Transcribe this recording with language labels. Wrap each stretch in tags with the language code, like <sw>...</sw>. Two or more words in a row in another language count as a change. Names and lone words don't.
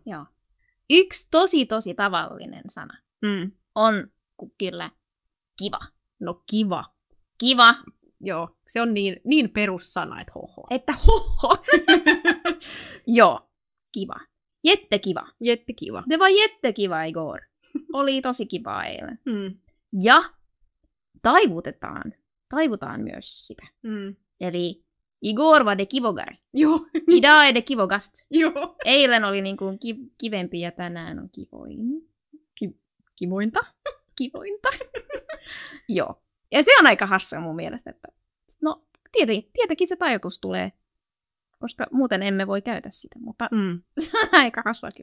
<fi>1 tosi tavallinen sana on kyllä kiva. No kiva. Kiva. Joo, se on niin perussana, että hoho. Että hoho. Joo, kiva.</fi> <sv>Jättekiva. Jättekiva. Det var jättekiva igår.</sv> <fi>Oli tosi kiva eilen. Ja taivutaan myös sitä.</fi> <sv>Eli igår var det kivogare.</sv> <fi>Joo.</fi> <sv>Idag är det kivogast.</sv> <fi>Joo. Eilen oli niin kuin kivempi ja tänään on kivoin. Kivointa. Kivointa. Joo. Ja se on aika hassua mun mielestä, että no tietenkin se tajutus tulee, koska muuten emme voi käytä sitä, mutta se on aika hassuakin.</fi>